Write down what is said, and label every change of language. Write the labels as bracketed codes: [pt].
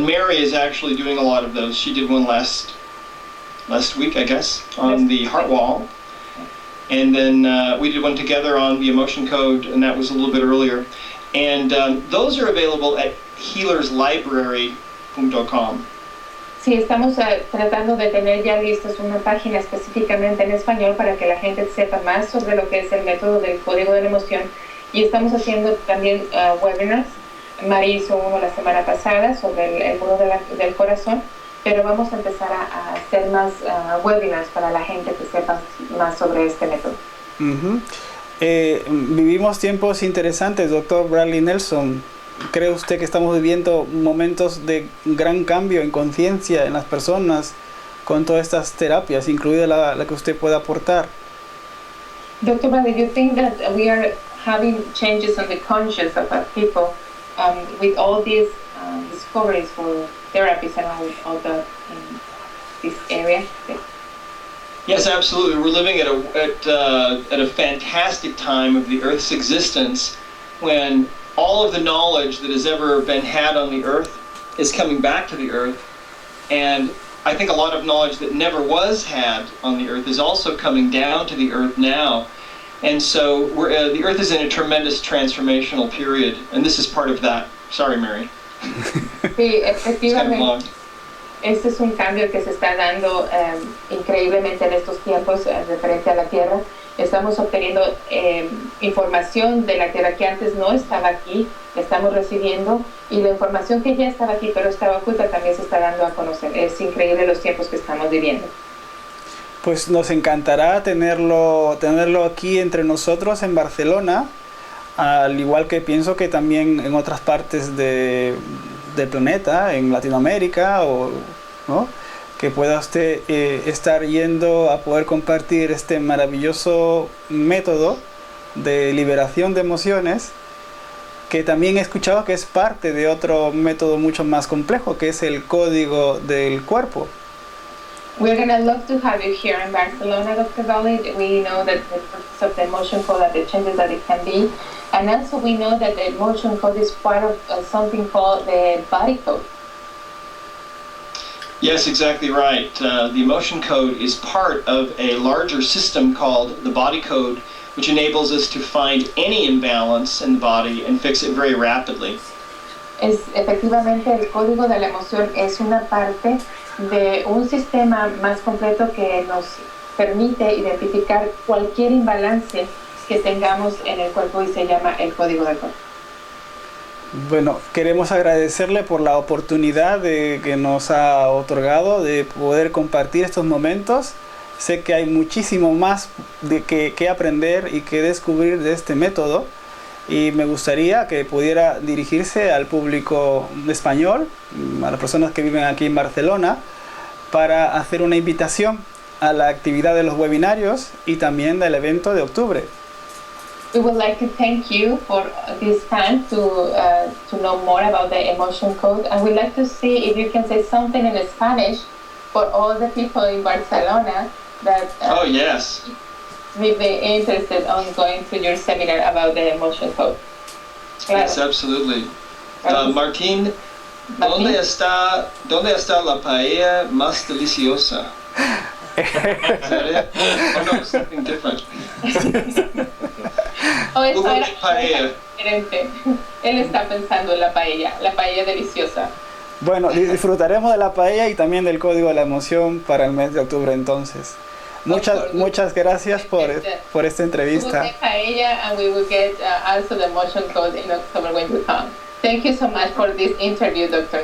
[en] And Mary is actually doing a lot of those. She did one last week, I guess, on the heart wall. And then we did one together on the emotion code, and that was a little bit earlier. And those are available at healerslibrary.com. [es] Sí, estamos tratando de tener ya listos una página específicamente en español para que la gente sepa más sobre lo que es el método del código de la emoción. Y estamos haciendo también webinars. Mari hizo uno la semana pasada sobre el muro del corazón, pero vamos a empezar a hacer más webinars para la gente que sepa más sobre este método. Vivimos tiempos interesantes, doctor Bradley Nelson. ¿Cree usted que estamos viviendo momentos de gran cambio en conciencia en las personas con todas estas terapias, incluida la que usted pueda aportar? [en] Dr. Bradley, do you think that we are having changes on the conscience of our people with all these discoveries for therapies and all the in this area? Yes, absolutely. We're living at a fantastic time of the Earth's existence when all of the knowledge that has ever been had on the Earth is coming back to the Earth, and I think a lot of knowledge that never was had on the Earth is also coming down to the Earth now. And so the Earth is in a tremendous transformational period, and this is part of that. Sorry, Mary. [es] Sí, efectivamente. Este es un cambio que se está dando increíblemente en estos tiempos referente a la Tierra. Estamos obteniendo información de la Tierra que antes no estaba aquí, la estamos recibiendo, y la información que ya estaba aquí pero estaba oculta también se está dando a conocer. Es increíble los tiempos que estamos viviendo. Pues nos encantará tenerlo aquí entre nosotros en Barcelona, al igual que pienso que también en otras partes del planeta, en Latinoamérica, ¿no? Que pueda usted estar yendo a poder compartir este maravilloso método de liberación de emociones, que también he escuchado que es parte de otro método mucho más complejo, que es el código del cuerpo. [en] We're going to love to have you here in Barcelona, Dr. Bradley. We know that the purpose of the emotion code and the changes that it can be. And also we know that the emotion code is part of something called the body code. Yes, exactly right. The emotion code is part of a larger system called the body code, which enables us to find any imbalance in the body and fix it very rapidly. [es] Efectivamente, el código de la emoción es una parte de un sistema más completo que nos permite identificar cualquier imbalance que tengamos en el cuerpo, y se llama el código del cuerpo. Bueno, queremos agradecerle por la oportunidad que nos ha otorgado de poder compartir estos momentos. Sé que hay muchísimo más que aprender y que descubrir de este método, y me gustaría que pudiera dirigirse al público español, a las personas que viven aquí en Barcelona, para hacer una invitación a la actividad de los webinarios y también del evento de octubre. [en] We would like to thank you for this time to know more about the emotion code, and we'd like to see if you can say something in Spanish for all the people in Barcelona that oh yes, may be interested on going to your seminar about the emotion code. Yes, absolutely. Martín [es] ¿Dónde está la paella más deliciosa? [en] Is that it? Oh no, something different. [es] Eso Google era paella. diferente. Él está pensando en la paella deliciosa. Bueno, disfrutaremos de la paella y también del código de la emoción para el mes de octubre entonces. Muchas gracias por esta entrevista. [en] We'll get paella and we will get also the emotion code in October when you come. Thank you so much for this interview, Dr.